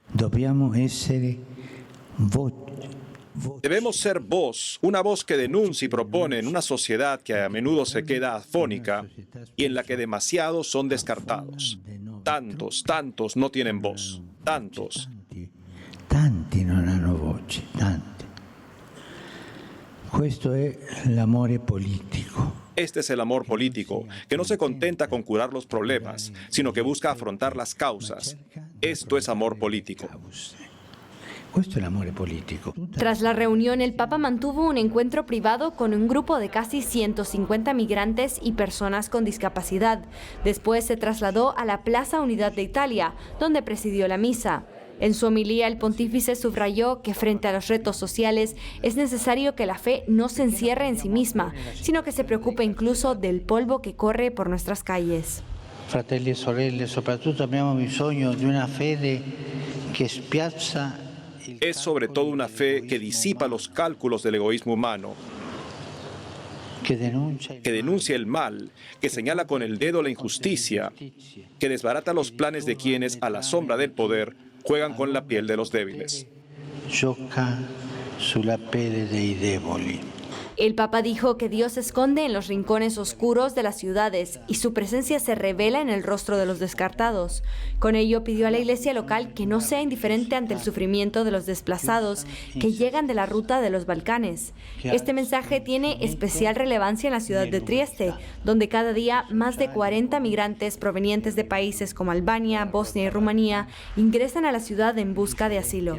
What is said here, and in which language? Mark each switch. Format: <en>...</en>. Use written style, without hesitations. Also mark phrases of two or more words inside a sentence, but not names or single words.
<es>Debemos ser voz, una voz que denuncia y propone en una sociedad que a menudo se queda afónica y en la que demasiados son descartados. Tantos no tienen voz. Tantos</es> <it>non hanno voce, tanti. Questo è l'amore politico.</it> <es>Este es el amor político, que no se contenta con curar los problemas, sino que busca afrontar las causas. Esto es amor político.</es> <it>Questo è l'amore politico.</it> <es>Tras la reunión, el Papa mantuvo un encuentro privado con un grupo de casi 150 migrantes y personas con discapacidad. Después se trasladó a la Plaza Unidad de Italia, donde presidió la misa. En su homilía, el pontífice subrayó que frente a los retos sociales es necesario que la fe no se encierre en sí misma, sino que se preocupe incluso del polvo que corre por nuestras calles.</es> <it>Fratelli e sorelle, soprattutto abbiamo bisogno di una fede che spiazza.</it> <es>Es sobre todo una fe que disipa los cálculos del egoísmo humano, que denuncia el mal, que señala con el dedo la injusticia, que desbarata los planes de quienes, a la sombra del poder, juegan con la piel de los débiles.</es> <it>Gioca sulla pelle dei deboli.</it> <es>El Papa dijo que Dios se esconde en los rincones oscuros de las ciudades y su presencia se revela en el rostro de los descartados. Con ello pidió a la Iglesia local que no sea indiferente ante el sufrimiento de los desplazados que llegan de la ruta de los Balcanes. Este mensaje tiene especial relevancia en la ciudad de Trieste, donde cada día más de 40 migrantes provenientes de países como Albania, Bosnia y Rumanía ingresan a la ciudad en busca de asilo.</es>